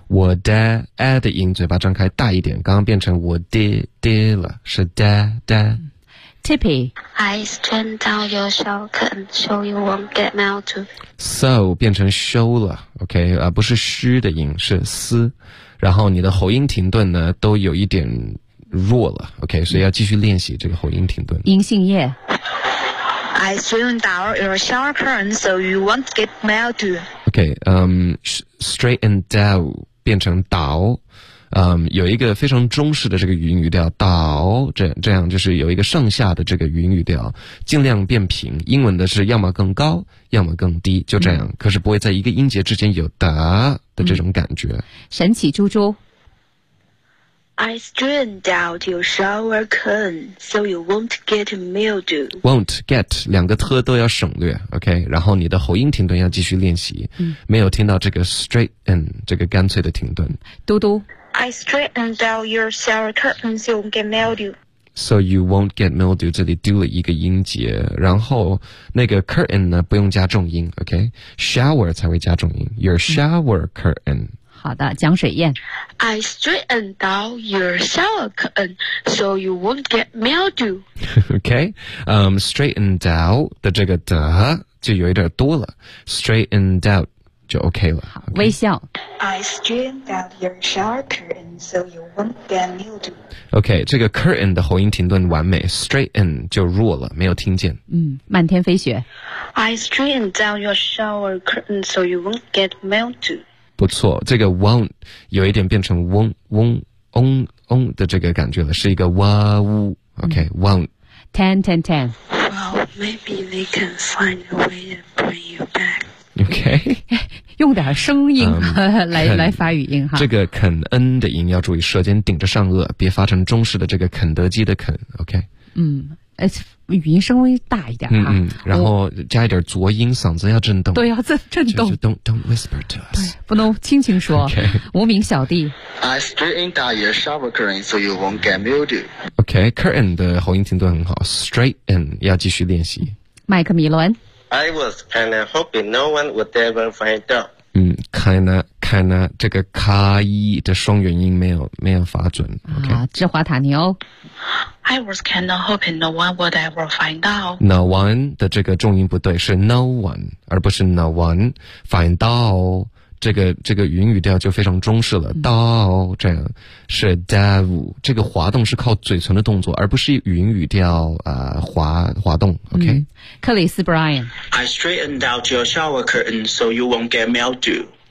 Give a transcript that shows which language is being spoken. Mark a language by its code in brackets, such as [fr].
[zh] 我的 a 的音嘴巴张开大一点，刚刚变成我的的了，是的的。 [en] Tippy, I straightened out your shower curtain so you won't get mild too. [zh] So 变成 show 了 ，OK 啊，不是虚的音，是嘶。然后你的喉音停顿呢，都有一点弱了 ，OK， 所以要继续练习这个喉音停顿。银杏叶。 [en] I straightened out your shower curtain so you won't get mild too. [zh] OK， straightened out 变成倒。有一个非常中式的这个韵语调，倒，这样就是有一个上下的这个韵语调，尽量变平。英文的是要么更高，要么更低，就这样。可是不会在一个音节之间有的的这种感觉。神奇猪猪 [en] ，I straightened out your shower curtain so you won't get mildew. [zh] Won't get 两个特都要省略 ，OK？然后你的喉音停顿要继续练习。没有听到这个 straighten 这个干脆的停顿。嘟嘟。 [en] I straightened out your shower curtain so you won't get mildew. [zh] So you won't get mildew. 这里丢了一个音节，然后那个 curtain 呢不用加重音 ，OK? [en] Shower 才会加重音。 Your shower curtain. [zh] 好的，江水燕。 [en] I straightened out your shower curtain so you won't get mildew. [zh] OK, straightened out 的这个的就有一点多了。 [en] Straightened out. 就 OK 了。 [zh] 好， okay. 微笑。 [en] I straightened out your shower curtain so you won't get mildew. [zh] OK, 这个 curtain 的喉音停顿完美， straighten 就弱了，没有听见。漫天飞雪。 [en] I straightened out your shower curtain so you won't get mildew. [zh] 不错，这个 won't 有一点变成嗡嗡嗡嗡的这个感觉了，是一个哇呜。 [en] OK, won't. Ten, ten, ten. Well, maybe they can find a way to bring you back. OK， [zh] 用点声音来发语音哈。这个肯恩的音要注意，舌尖顶着上颚，别发成中式的这个肯德基的肯。 [en] OK， [zh] 语音稍微大一点哈。然后加一点浊音，嗓子要震动。对，要震动。 [en] 就是、 don't whisper to us， [zh] 不能轻轻说。 [en] OK， [zh] 无名小弟。 [en] I straightened out your shower curtain so you won't get mildew. [zh] OK， curtain 的喉音停顿很好 ，straighten 要继续练习。麦克米伦。 [en] I was kind of hoping no one would ever find out. [zh] Kinda, 这个卡一的双元音没有发准。Okay. 啊，芝华塔牛。 [en] I was kind of hoping no one would ever find out. [zh] No one 的这个重音不对，是 no one 而不是 no one find out。这个韵语调就非常中式了，到这样是 dao， 这个滑动是靠嘴唇的动作，而不是韵语调滑动。 [en] OK， [zh] 克里斯 Brian， [en] I straightened out your shower curtain so you won't get mildew.